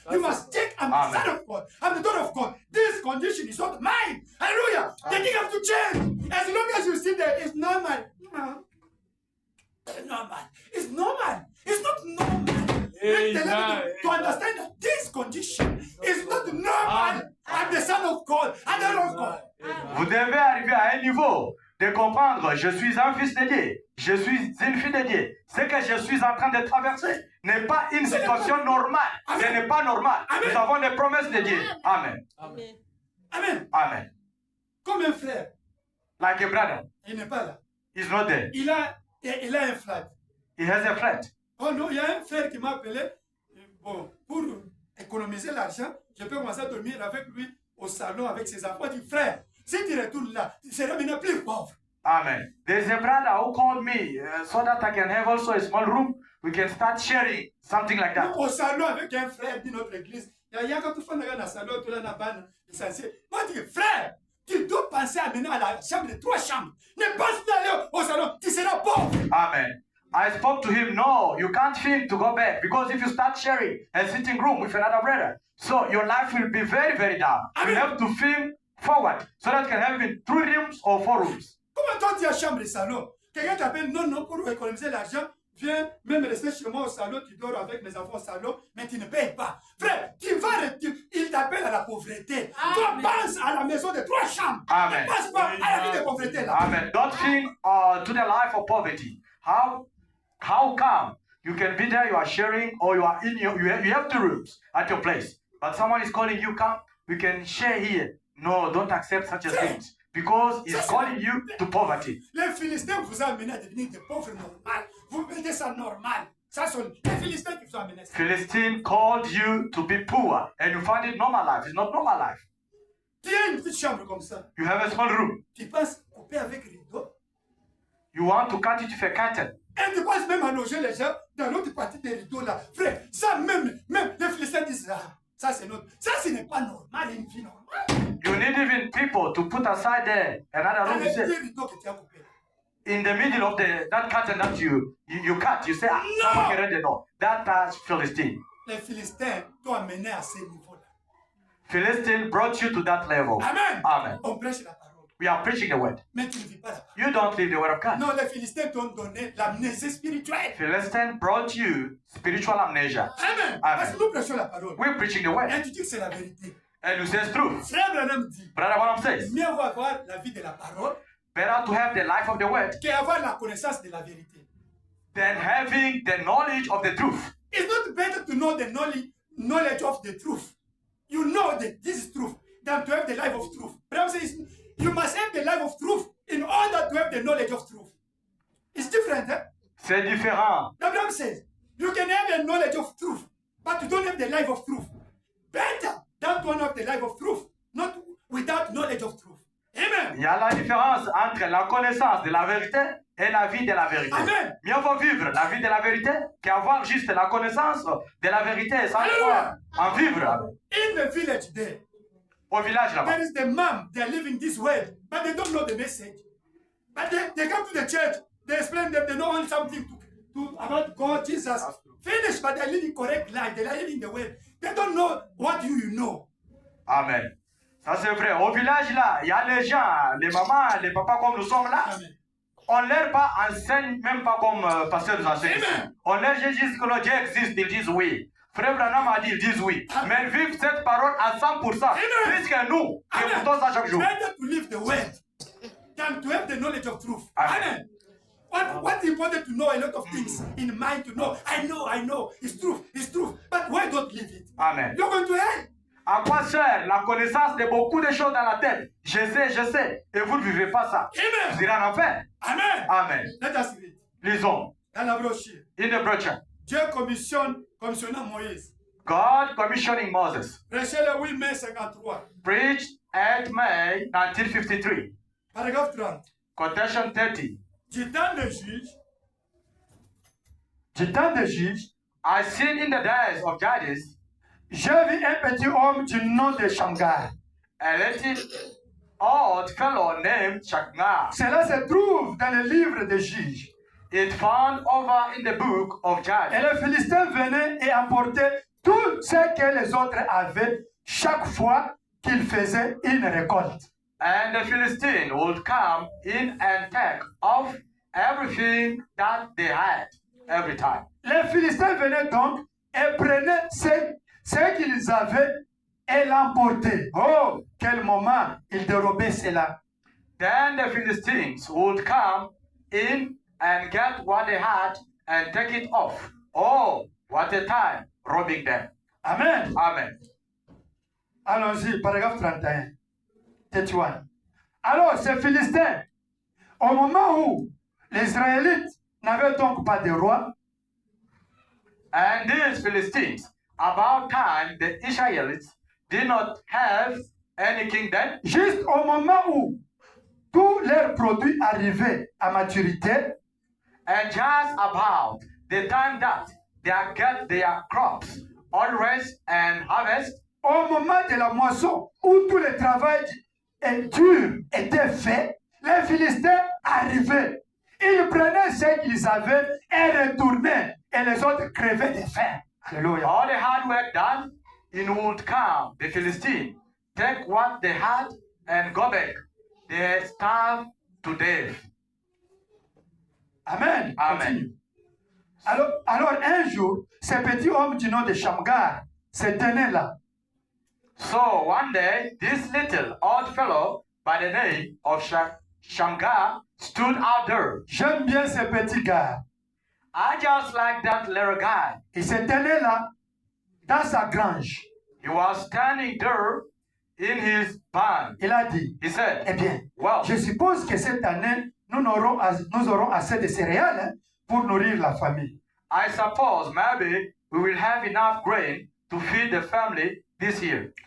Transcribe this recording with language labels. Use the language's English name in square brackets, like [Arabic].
[English] You must take, I'm the son of God. I'm the daughter of God. This condition is not mine. Hallelujah. The thing have to change. As long as you see that it's normal. No. It's normal. It's normal. It's not normal. Let the Lord to understand that this condition is not normal. I'm the son of God. And I love God. [French] Vous devez arriver à un niveau de comprendre, je suis un fils de Dieu, je suis une fille de Dieu. Ce que je suis en train de traverser n'est pas une situation normale. Ce n'est pas normal. Nous avons les promesses de Dieu. Amen. Amen. Amen. Comme un frère. [English] Like a brother. [French] Il n'est pas là. [English] He's not there. [French] Il a un frère. [English] He has a friend. [French] Oh non, il y a un frère qui m'a appelé. Bon, pour économiser l'argent, je peux commencer à dormir avec lui au salon avec ses enfants. Il dit, frère, si tu retournes là, tu seras maintenant plus pauvre. Amen. [English] There's a brother who called me so that I can have also a small room. We can start sharing something like that. [French] Au salon avec un frère de notre église. Il y a quand tu fais un salon, tu l'as dans la essentiel. Moi, je dis, frère, tu dois penser à mener à la chambre de 3 chambres. Ne pense pas aller au salon, tu seras pauvre. Amen. [English] I spoke to him, no, you can't think to go back because if you start sharing a sitting room with another brother, so your life will be very, very down. You have to think forward so that you can have even 3 rooms or 4 rooms. [French] Comment toi tu as chambre de salon? Quelqu'un t'appelle, non, pour économiser l'argent, viens même rester chez moi au salon, tu dors avec mes enfants au salon, mais tu ne payes pas. Frère, il t'appelle à la pauvreté. Toi, pense à la maison de 3 chambres. Amen. Ne pense pas à la vie de pauvreté là. Amen. [English] Don't think to the life of poverty. How come you can be there, you are sharing, or you are in you have 2 rooms at your place, but someone is calling you, come, we can share here. No, don't accept such a thing. Because he's calling you to poverty. [French] Les Philistins vous ont amené à devenir des pauvres normaux. Vous mettez ça normal. Ça sont les Philistins qui vous ont amené. [English] Philistine called you to be poor, and you find it normal life. It's not normal life. [French] Tu as une petite chambre comme ça. [English] You have a small room. [French] Tu penses couper avec rideau. [English] You want to cut it with a curtain. [French] Et tu penses même à loger les gens dans l'autre partie des rideaux là. Frère, ça même les Philistins disent, ça c'est notre. Ça ce n'est pas normal, une vie normale. [English] You need even people to put aside there another room. You say, [French] Rideaux que tu as coupé. [English] in the middle of that curtain that you cut, you say, someone can read the door. That's Philistine. [French] Les Philistins t'ont amené à ce niveau-là. [English] Philistine brought you to that level. Amen. Amen. [French] On prêche la parole. [English] We are preaching the word. [French] Mais tu ne vis pas la parole. [English] You don't live the word of God. [French] Non, les Philistins t'ont donné l'amnésie spirituelle. [English] Philistine brought you spiritual amnesia. Amen. Amen. [French] Parce que nous prêchons la parole. [English] We're preaching the word. [French] Et tu dis que c'est la vérité. [English] And you say it's true. [French] Frère Branham dit, [English] Brother Branham says, [French] mieux vaut avoir la vie de la parole [English] better to have the life of the word [French] qu'avoir la connaissance de la vérité. [English] than having the knowledge of the truth. It's not better to know the knowledge of the truth. You know that this is truth than to have the life of truth. Branham says, you must have the life of truth in order to have the knowledge of truth. It's different, eh? [French] C'est différent. [English] Abraham says, you can have the knowledge of truth, but you don't have the life of truth. Better than to have the life of truth, not without knowledge of truth. Amen. [French] Il y a la différence entre la connaissance de la vérité et la vie de la vérité. Amen. Mieux vaut vivre la vie de la vérité qu'avoir juste la connaissance de la vérité sans Alléluia. pouvoir en vivre. [English] In the village there, [French] Au village là-bas. [English] there is the mom, they are living this way, but they don't know the message. But they come to the church, they explain them, they know something to about God, Jesus. Finish, but they are living correct life, they are living the way. They don't know what you know. [French] Amen. Ça c'est vrai. Au village là, il y a les gens, les mamans, les papas comme nous sommes là. Amen. On leur pas enseigne, même pas comme pasteur nous enseigne. Amen. On leur dit que le Dieu existe, ils disent oui. Frère Branham a dit, ils disent oui. Mais ils vivent cette parole à 100%. Amen. Plus que nous, qui Amen. écoutons ça chaque jour. [English] Better to live the word than to have the knowledge of truth. Amen. Amen. What's important to know a lot of things in mind to know. I know. It's truth. But why don't live it? Amen. You're going to hell. [French] À quoi sert la connaissance de beaucoup de choses dans la tête? Je sais. Et vous ne vivez pas ça. Amen. Vous irez en enfer. Amen. Amen. [English] Let us read. [French] Lisons. Dans la brochure. [English] In the brochure. [French] Dieu commissionna Moïse. [English] God commissioning Moses. [French] Prêchez le 8 mai 53. [English] Preached 8 May 1953. [French] Paragraphe 30. [English] Quotation 30. [French] Du temps des juges, Du temps des juges, [English] I seen in the days of Judges [French] j'ai vu un petit homme du nom de Shamgar. [English] a little old fellow named Shaknar. [French] Cela se trouve dans le livre des juges. [English] It found over in the book of [French] Et [English] Judges. [French] les Philistins venaient et emportaient tout ce que les autres avaient chaque fois qu'ils faisaient une récolte. [English] And the Philistine would come in and take off everything that they had. every time. [French] Les Philistins venaient donc et prenaient ce qu'ils avaient et l'emportaient. Oh, quel moment ils dérobaient cela. [English] Then the Philistines would come in and get what they had and take it off. Oh, what a time robbing them. Amen. Amen. [French] Allons-y, paragraphe 31. Tétuan. Alors, ces Philistins, au moment où les Israélites n'avaient donc pas de roi, [English] And these Philistines, about time the Israelites did not have any king then, [French] juste au moment où tous leurs produits arrivaient à maturité, [English] and just about the time that they get their crops all raised and harvest, [French] au moment de la moisson, où tout le travail dur était fait, les Philistins arrivaient. Ils prenaient ce qu'ils avaient et retournaient, et les autres crevaient de faim. Alléluia. [English] all the hard work done, in would come the Philistine, take what they had and go back. They starve to death. Amen. Amen. Continue. [French] Alors un jour, ce petit homme du nom de Shamgar se tenait là. [English] So one day, this little old fellow by the name of Shamgar stood out there. [French] J'aime bien ce petit gars. [English] I just like that little guy. [French] Il se tenait là, dans sa grange. [English] He was standing there in his barn. [French] Il a dit, [English] He said, [French] eh bien, [English] well, [French] je suppose que cette année, nous aurons assez de céréales hein, pour nourrir la famille. [English] I suppose maybe we will have enough grain to feed the family this year.